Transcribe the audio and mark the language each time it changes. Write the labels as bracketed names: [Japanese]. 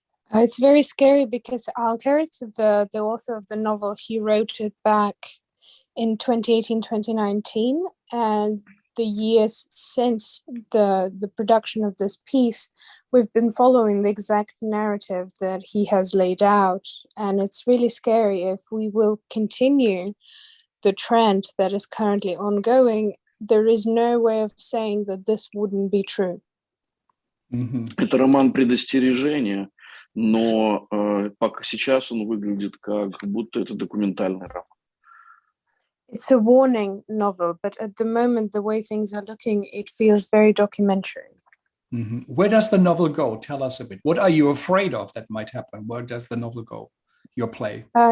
[English] It's very scary because Algert, the author of the novel, he wrote it back in 2018-2019, and the years since the production of this piece, we've been following the exact narrative that he has laid out, and it's really scary if we will continue the trend that is currently ongoing. There is no way of saying that this wouldn't be true. [Russian] Это роман предостережения, но пока сейчас он выглядит как будто это документальный роман. [English] It's a warning novel, but at the moment, the way things are looking, it feels very documentary. Where does the novel go? Tell us a bit. What are you afraid of that might happen? Where does the novel go, your play?